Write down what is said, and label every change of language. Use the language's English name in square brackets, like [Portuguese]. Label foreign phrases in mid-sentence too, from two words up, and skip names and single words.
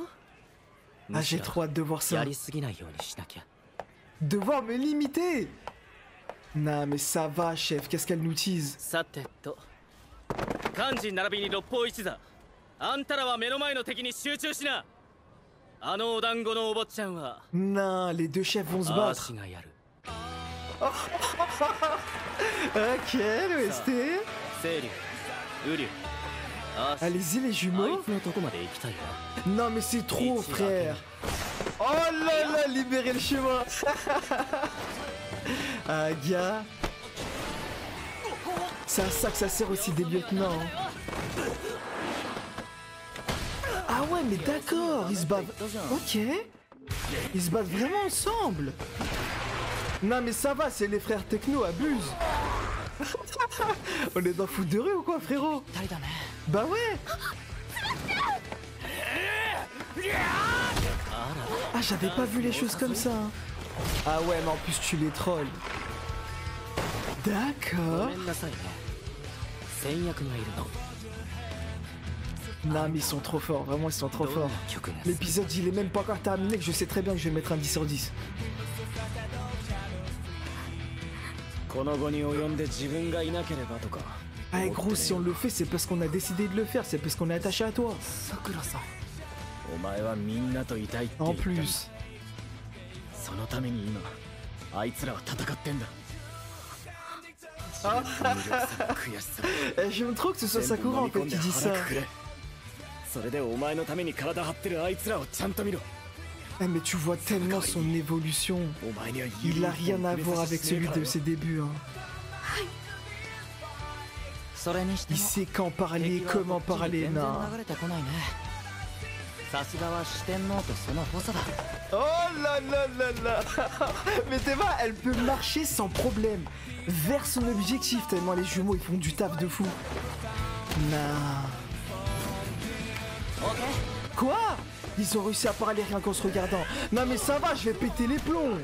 [French] Ah, j'ai trop hâte de voir ça. [Japanese] やりすぎないようにしなきゃ。 [French] Devoir me limiter. Non, mais ça va, chef, qu'est-ce qu'elle nous tease? [Japanese] さてと、幹事並びに六方一座。あんたらは目の前の敵に集中しな。あのお団子のお坊ちゃんは。 [French] Non, les deux chefs vont se [Japanese] あ [French] battre. [Japanese] しがやる。 [French] Ok, l'OST. [Japanese] 清流、雨竜。 [French] Allez-y, les [Japanese] あい [French] jumeaux. [Japanese] つのとこまで行きたいな。 [French] Non, mais c'est trop, frère. Oh là là, libérez le chemin. Ah, gars. C'est à ça que ça sert aussi des lieutenants. Hein. Ah ouais, mais d'accord, ils se battent. Ok. Ils se battent vraiment ensemble. Non, mais ça va, c'est les frères techno, abuse. On est dans foot de rue ou quoi, frérot? Bah ouais. Ah, j'avais pas vu les choses comme ça. Hein. Ah ouais, mais en plus tu les trolls. D'accord. [Japanese] ごめんなさいね。戦略がいるの。 [French] Non, mais ils sont trop forts, vraiment ils sont trop forts. L'épisode il est même pas encore terminé que je sais très bien que je vais mettre un 10 sur 10. [Japanese] この後に及んで自分がいなければとか。 [French] Ah gros, si on le fait c'est parce qu'on a décidé de le faire, c'est parce qu'on est attaché à toi. [Japanese] お前はみんなといたいって言 [French] En [Japanese] ったんだ。 [French] plus. [Japanese] そのために今あいつらは戦ってんだ。悔しさ。 [French] Eh, j'aime trop que ce soit Sakura en fait qui dit ça. [Japanese] それでお前のために体張ってるあいつらをちゃんと見ろ。 [French] Eh, mais tu vois tellement son évolution. [Japanese] お前には [French] Il a rien à voir avec celui de ses débuts. Hein. [Japanese] それにして [French] Il [Japanese] も [French] sait quand parler, comment parler. [Japanese] 全然 [French] Non. [Japanese] 流れてこないね。さすがは四天王とその補佐だ。 [French] Oh là là là là. Mais Théma, elle peut marcher sans problème vers son objectif tellement les jumeaux ils font du taf de fou. Non. Quoi? Ils ont réussi à parler rien qu'en se regardant. Non mais ça va, je vais péter les plombs.